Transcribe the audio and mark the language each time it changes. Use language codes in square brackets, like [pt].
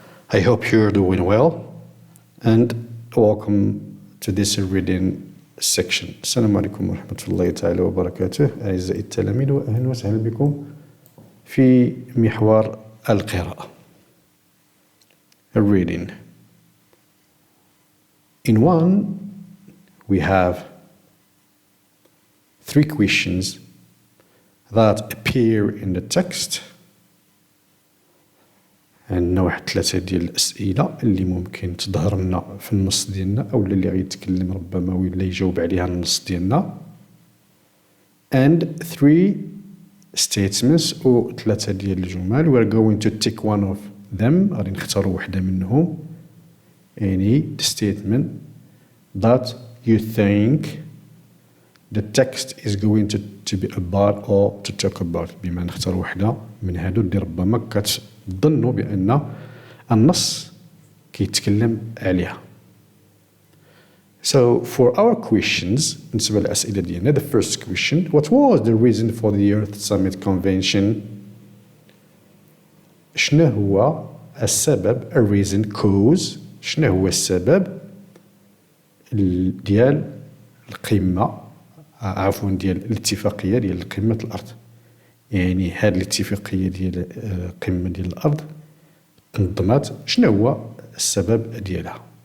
[en] I hope you're doing well and welcome to this reading section. [ar] السلام عليكم ورحمة الله تعالى وبركاته. أعزائي التلاميذ وأهلا وسهلا بكم في محور القراءة. [en] Reading. In one, we have 3 questions that appear in the text. [ar] عندنا واحد 3 ديال الأسئلة اللي ممكن تظهر لنا في النص ديالنا أو اللي غيتكلم ربما ولا يجاوب عليها النص ديالنا. [en] And 3 statements [ar] أو 3 ديال الجمل. [en] We are going to take one of them. [ar] غادي نختاروا وحدة منهم. [en] Any statement that you think the text is going to be about or to talk about. [ar] بما نختار وحدة من هادو اللي ربما كتظنوا بأن النص كيتكلم عليها. [en] So for our questions, [ar] بالنسبة للأسئلة ديالنا, [en] the first question, what was the reason for the Earth Summit Convention? [ar] شنو هو السبب, [en] a reason, cause, [ar] شنو هو السبب ديال القمة, عفوا ديال الاتفاقية ديال قمة الأرض. يعني هذه الاتفاقية ديال القمة ديال الأرض تنظمات, شنو هو السبب ديالها.